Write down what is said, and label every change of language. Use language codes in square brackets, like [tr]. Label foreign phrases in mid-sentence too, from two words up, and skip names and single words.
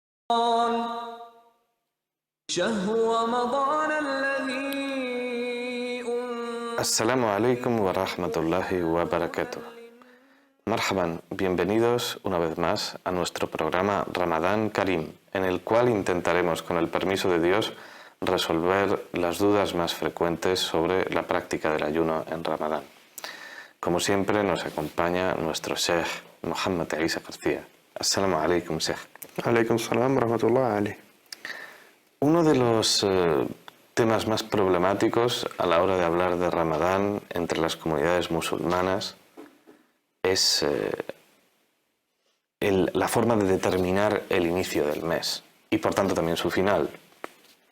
[ar] شهر رمضان الذي السلام عليكم ورحمة الله وبركاته. [es] Marhaban, bienvenidos una vez más a nuestro programa Ramadán Karim, en el cual intentaremos, con el permiso de Dios, resolver las dudas más frecuentes sobre la práctica del ayuno en Ramadán. Como siempre, nos acompaña nuestro Sheikh Muhammad Isa García. [ar] السلام عليكم، شيخ. عليكم السلام ورحمة الله عليه. [es] Uno de los temas más problemáticos a la hora de hablar de Ramadán entre las comunidades musulmanas es la forma de determinar el inicio del mes y por tanto también su final, ¿no?